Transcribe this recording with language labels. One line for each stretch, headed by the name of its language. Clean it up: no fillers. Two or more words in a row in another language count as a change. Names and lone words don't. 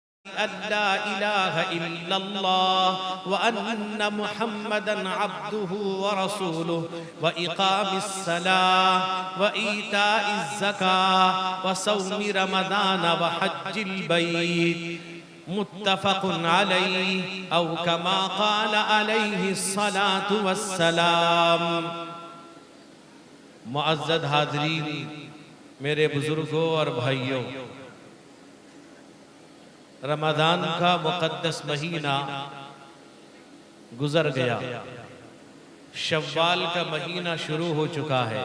Arabic: لا إله إلا الله وأن محمدا عبده ورسوله وإقام الصلاة وإيتاء الزكاة وصوم رمضان وحج البيت متفق عليه أو كما قال عليه الصلاة والسلام.
Urdu: معزز حاضرین، میرے بزرگوں اور بھائیوں، رمضان کا مقدس مہینہ گزر گیا، شوال کا مہینہ شروع ہو چکا ہے.